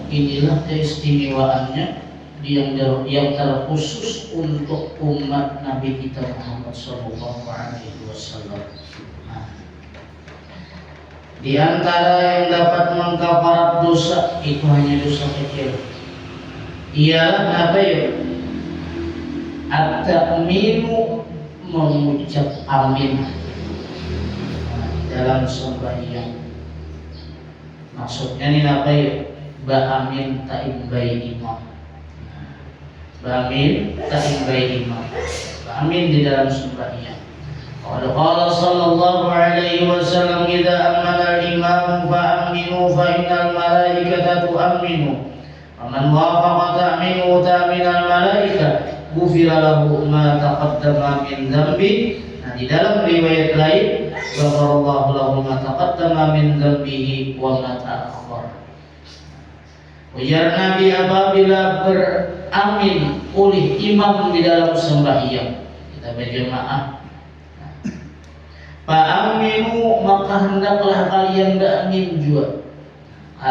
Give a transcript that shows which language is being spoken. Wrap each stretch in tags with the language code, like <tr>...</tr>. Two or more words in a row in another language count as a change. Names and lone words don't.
<id>Inilah keistimewaannya yang terkhusus untuk umat Nabi kita Muhammad</id> <ar>صلى الله عليه وسلم.</ar> <id>Di antara yang dapat mengkafarat dosa itu hanya dosa kecil. Ialah apa ya? At-ta'minu, mengucap amin dalam sembahyang.</id> <bjn>Maksudnya ini apa ya? Ba'amin ta'imbai imam. Ba'amin ta'imbai imam. Ba'amin di dalam sembahyang.</bjn> <ar>قال صلى الله عليه وسلم إذا أمن الإمام فأمنوا فإن الملائكة تؤمن. فمن وافق تأمينه تأمين الملائكة غفر له ما تقدم من ذنبه.</ar> <id>Nah, di dalam riwayat lain</id> <ar>غفر الله له ما تقدم من ذنبه وما تأخر.</ar> <bjn>Ujar Nabi apabila beramin oleh imam di dalam sembahyang, kita berjemaah, fa'aminu, maka hendaklah kalian beramin juga.</bjn>